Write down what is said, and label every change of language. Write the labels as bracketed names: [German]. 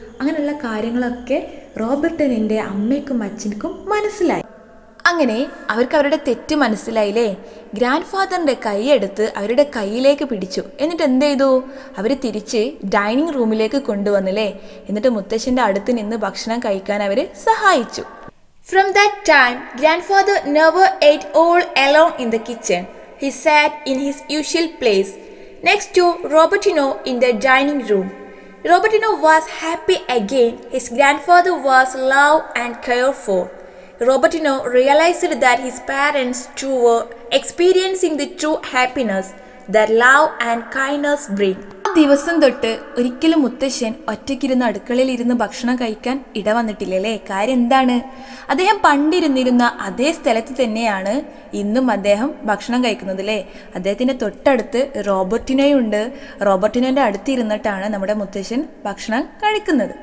[Malayalam] അങ്ങനെയുള്ള കാര്യങ്ങളൊക്കെ റോബർട്ടിൻ്റെ അമ്മയ്ക്കും അച്ഛനും മനസ്സിലായി. അങ്ങനെ അവർക്ക് അവരുടെ തെറ്റ് മനസ്സിലായില്ലേ. ഗ്രാൻഡ് ഫാദറിൻ്റെ കൈയെടുത്ത് അവരുടെ കയ്യിലേക്ക് പിടിച്ചു. എന്നിട്ട് എന്ത് ചെയ്തു? അവർ തിരിച്ച് ഡൈനിങ് റൂമിലേക്ക് കൊണ്ടുവന്നില്ലേ. എന്നിട്ട് മുത്തശ്ശൻ്റെ അടുത്ത് നിന്ന് ഭക്ഷണം കഴിക്കാൻ അവർ സഹായിച്ചു. [English] From that time, grandfather never ate all alone in the kitchen. He sat in his usual place, next to Robertino in the dining room. Robertino was happy again. His grandfather was loved and cared for. Robertino realized that his parents too were experiencing the true happiness that love and kindness bring. [Malayalam] ആ ദിവസം തൊട്ട് ഒരിക്കലും മുത്തശ്ശൻ ഒറ്റയ്ക്കിരുന്ന് അടുക്കളയിൽ ഇരുന്ന് ഭക്ഷണം കഴിക്കാൻ ഇടവന്നിട്ടില്ലല്ലേ. കാര്യം എന്താണ്? അദ്ദേഹം പണ്ടിരുന്നിരുന്ന അതേ സ്ഥലത്ത് തന്നെയാണ് ഇന്നും അദ്ദേഹം ഭക്ഷണം കഴിക്കുന്നത് അല്ലേ. അദ്ദേഹത്തിൻ്റെ തൊട്ടടുത്ത് റോബർട്ടിനോയുണ്ട്. റോബർട്ടിനോൻ്റെ അടുത്തിരുന്നിട്ടാണ് നമ്മുടെ മുത്തശ്ശൻ ഭക്ഷണം കഴിക്കുന്നത്.